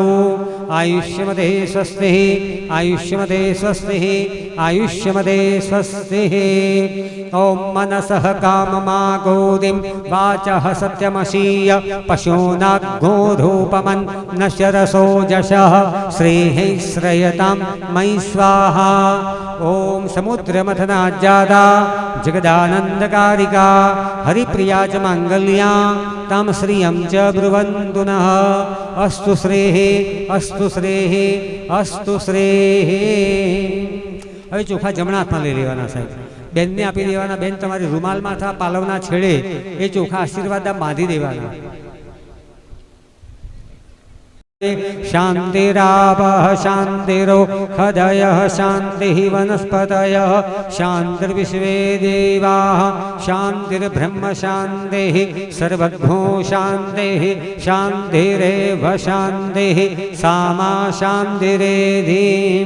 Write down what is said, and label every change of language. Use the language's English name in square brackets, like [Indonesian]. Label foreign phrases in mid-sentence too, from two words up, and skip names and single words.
[Sanskrit] आयुष्मते स्वस्ति आयुष्मते स्वस्ति आयुष्मते स्वस्ति. ओम् मनसः काममागोदिं वाचः सत्यमशीय पशूनाग्धोरूपमन नश्यरसो जशः श्रीः श्रयतां मयि स्वाहा. ओम समुद्रमथनाज्जादा जगदानंदकारिका हरिप्रिया च मांगल्या ताम श्रियं च ब्रुवन्तु नः अस्तु श्रेः अस्तु श्रेः अस्तु श्रेः। [Gujarati] હવે ચોખા જમણા હાથમાં લઈ લેવાના સાહેબ, બેનને આપી દેવાના. બેન તમારી રૂમાલ માથા પાલવના છેડે એ ચોખા આશીર્વાદ બાંધી દેવાના. [Sanskrit] शांतिरापः शांतिरो हृदयः शांतिः वनस्पतयः शांतिर्विश्वे देवाः शांतिर्ब्रह्म शांतिः सर्वज्ञो शांतिः शांतिरेव शांतिः सामा शांतिरेधिम्।